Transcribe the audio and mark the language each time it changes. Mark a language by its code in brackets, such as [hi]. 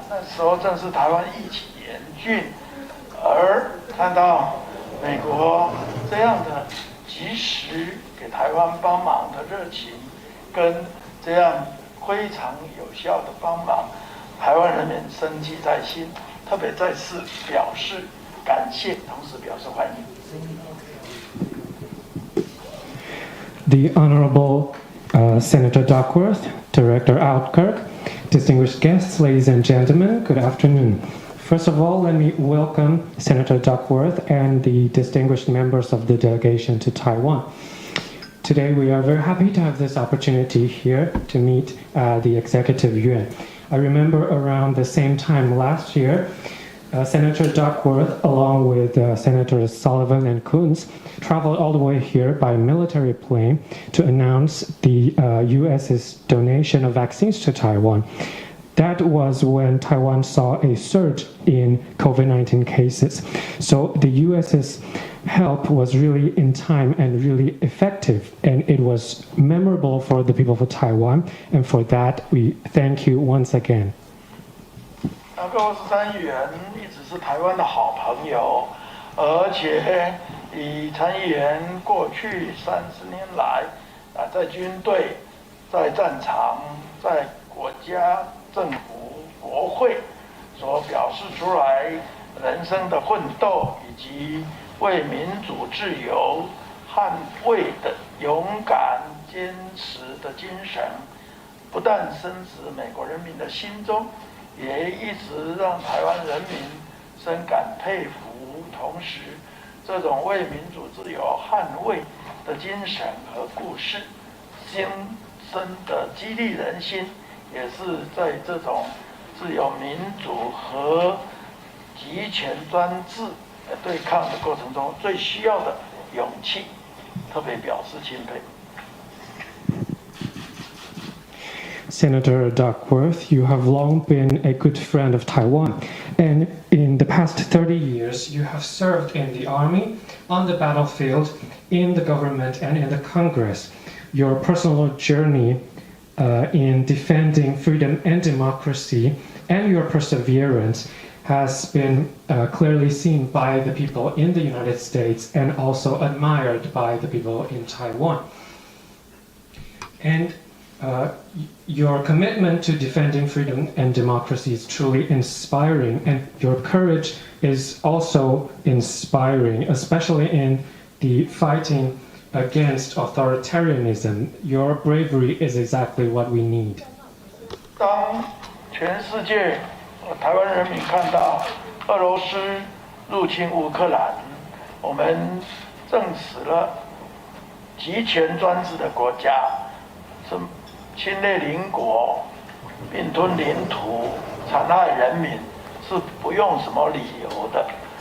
[zh] 那时候正是台湾疫情严峻，而看到美国这样的及时给台湾帮忙的热情，跟这样非常有效的帮忙，台湾人民深记在心，特别再次表示感谢，同时表示欢迎。 [en] The Honorable Senator Duckworth, Director Outkirk, distinguished guests, ladies and gentlemen, good afternoon. First of all, let me welcome Senator Duckworth and the distinguished members of the delegation to Taiwan. Today, we are very happy to have this opportunity here to meet the Executive Yuan. I remember around the same time last year, Senator Duckworth, along with Senators Sullivan and Coons, traveled all the way here by military plane to announce the U.S.'s donation of vaccines to Taiwan. That was when Taiwan saw a surge in COVID-19 cases. So the U.S.'s help was really in time and really effective, and it was memorable for the people of Taiwan, and for that we thank you once again. [zh] 达克沃斯参议员一直是台湾的好朋友，而且以参议员过去30年来，在军队、在战场、在国家、政府、国会所表示出来人生的奋斗，以及为民主自由捍卫的勇敢、坚持的精神，不但深植美国人民的心中，也一直让台湾人民深感佩服。同时，这种为民主自由捍卫的精神和故事，深深的激励人心，也是在这种自由民主和集权专制对抗的过程中最需要的勇气，特别表示钦佩。 [en] Senator Duckworth, you have long been a good friend of Taiwan, and in the past 30 years, you have served in the army, on the battlefield, in the government, and in the Congress. Your personal journey in defending freedom and democracy, and your perseverance has been clearly seen by the people in the United States and also admired by the people in Taiwan. And your commitment to defending freedom and democracy is truly inspiring, and your courage is also inspiring, especially in the fighting against authoritarianism. Your bravery is exactly what we need. [zh] 当全世界台湾人民看到俄罗斯入侵乌克兰，我们证实了集权专制的国家是侵略邻国、并吞领土、残害人民，是不用什么理由的。